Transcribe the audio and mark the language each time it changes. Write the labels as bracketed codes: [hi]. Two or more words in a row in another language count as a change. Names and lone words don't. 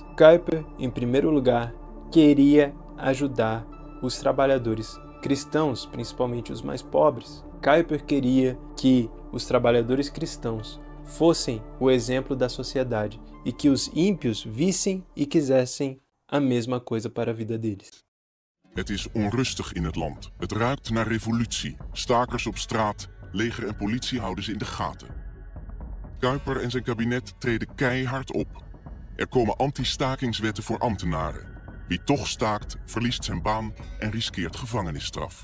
[pt] Kuyper, em primeiro lugar, queria ajudar os trabalhadores cristãos, principalmente os mais pobres. Kuyper queria que os trabalhadores cristãos fossem o exemplo da sociedade e que os ímpios vissem e quisessem a mesma coisa para a vida deles. [nl] Het is onrustig in het land. Het ruikt naar revolutie. Stakers op straat, leger en politie houden ze in de gaten. Kuyper en zijn kabinet treden keihard op. Er komen anti-stakingswetten voor ambtenaren. Wie toch staakt, verliest zijn baan en riskeert gevangenisstraf.